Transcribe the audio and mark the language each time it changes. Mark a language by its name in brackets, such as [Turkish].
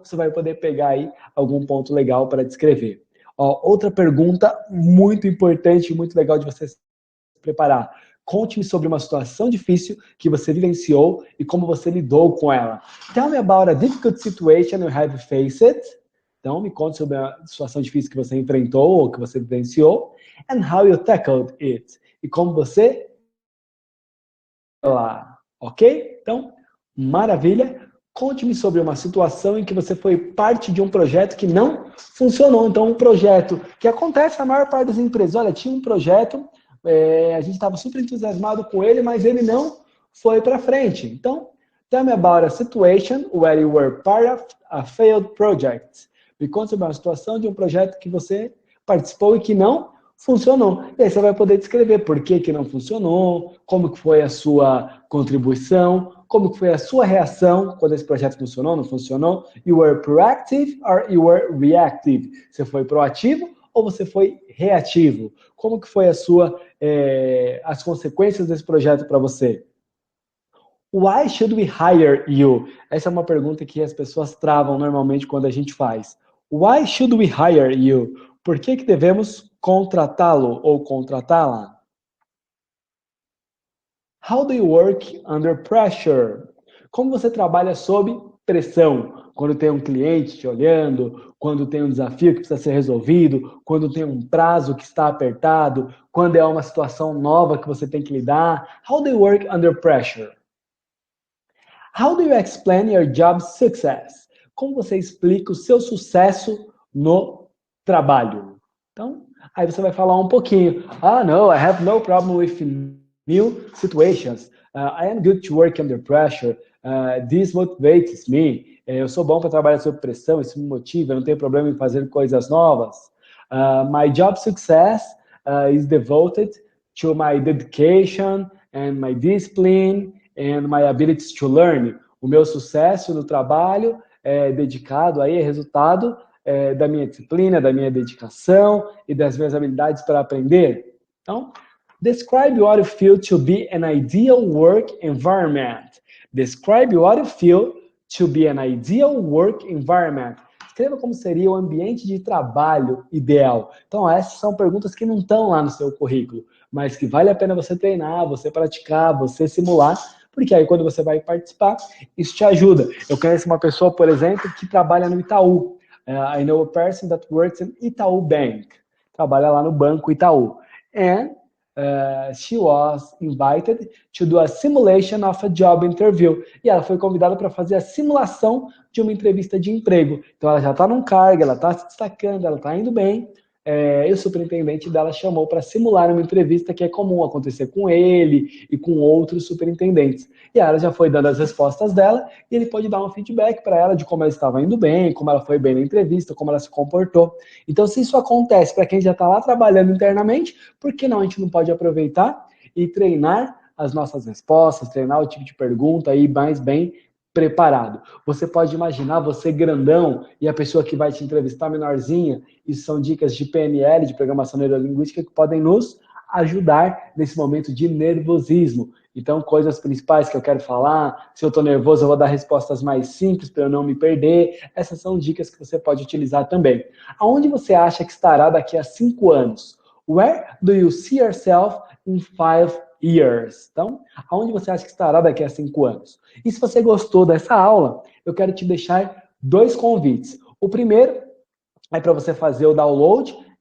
[Portuguese] Você vai poder pegar aí algum ponto legal para descrever. Outra pergunta muito importante e muito legal de você se preparar. Conte-me sobre uma situação difícil que você vivenciou e como você lidou com ela. [English] Tell me about a difficult situation you have faced. [Portuguese] Então, me conte sobre a situação difícil que você enfrentou ou que você vivenciou. [English] And how you tackled it. [Portuguese] E como você... Ok? Então, maravilha. Conte-me sobre uma situação em que você foi parte de um projeto que não funcionou. Então, um projeto que acontece na maior parte das empresas. Olha, tinha um projeto, a gente estava super entusiasmado com ele, mas ele não foi para frente. [English] Então, tell me about a situation where you were part of a failed project. [Portuguese] Me conte sobre uma situação de um projeto que você participou e que não funcionou. E aí você vai poder descrever por que não funcionou, como que foi a sua contribuição, como que foi a sua reação quando esse projeto funcionou, não funcionou. [English] You were proactive or you were reactive? [Portuguese] Você foi proativo ou você foi reativo? Como que foi as consequências desse projeto para você? [English] Why should we hire you? [Portuguese] Essa é uma pergunta que as pessoas travam normalmente quando a gente faz. [English] Why should we hire you? [Portuguese] Por que devemos contratá-lo ou contratá-la? [English] How do you work under pressure? [Portuguese] Como você trabalha sob pressão? Quando tem um cliente te olhando, quando tem um desafio que precisa ser resolvido, quando tem um prazo que está apertado, quando é uma situação nova que você tem que lidar. [English] How do you work under pressure? How do you explain your job success? [Portuguese] Como você explica o seu sucesso no trabalho? Então, aí você vai falar um pouquinho. [English] No, I have no problem with new situations. I am good to work under pressure. This motivates me. [Portuguese] Eu sou bom para trabalhar sob pressão, isso me motiva, eu não tenho problema em fazer coisas novas. [English] My job success is devoted to my dedication and my discipline and my abilities to learn. [Portuguese] O meu sucesso no trabalho é dedicado aí, é resultado da minha disciplina, da minha dedicação e das minhas habilidades para aprender. [English] Então, describe what you feel to be an ideal work environment. Describe what you feel to be an ideal work environment. [Portuguese] Escreva como seria o ambiente de trabalho ideal. Então, essas são perguntas que não estão lá no seu currículo, mas que vale a pena você treinar, você praticar, você simular, porque aí quando você vai participar, isso te ajuda. Eu conheço uma pessoa, por exemplo, que trabalha no Itaú. [English] I know a person that works in Itaú Bank. [Portuguese] Trabalha lá no Banco Itaú. [English] And she was invited to do a simulation of a job interview. [Portuguese] E ela foi convidada para fazer a simulação de uma entrevista de emprego. Então ela já está num cargo, ela está se destacando, ela está indo bem. E o superintendente dela chamou para simular uma entrevista que é comum acontecer com ele e com outros superintendentes. E ela já foi dando as respostas dela e ele pode dar um feedback para ela de como ela estava indo bem, como ela foi bem na entrevista, como ela se comportou. Então, se isso acontece para quem já está lá trabalhando internamente, por que não a gente não pode aproveitar e treinar as nossas respostas, treinar o tipo de pergunta aí mais bem preparado? Você pode imaginar você grandão e a pessoa que vai te entrevistar menorzinha. Isso são dicas de PNL, de programação neurolinguística, que podem nos ajudar nesse momento de nervosismo. Então, coisas principais que eu quero falar, se eu estou nervoso, eu vou dar respostas mais simples para eu não me perder. Essas são dicas que você pode utilizar também. Aonde você acha que estará daqui a 5 anos? [English] Where do you see yourself in 5 years? [Portuguese] Então, aonde você acha que estará daqui a 5 anos? E se você gostou dessa aula, eu quero te deixar 2 convites. O primeiro é para você fazer o download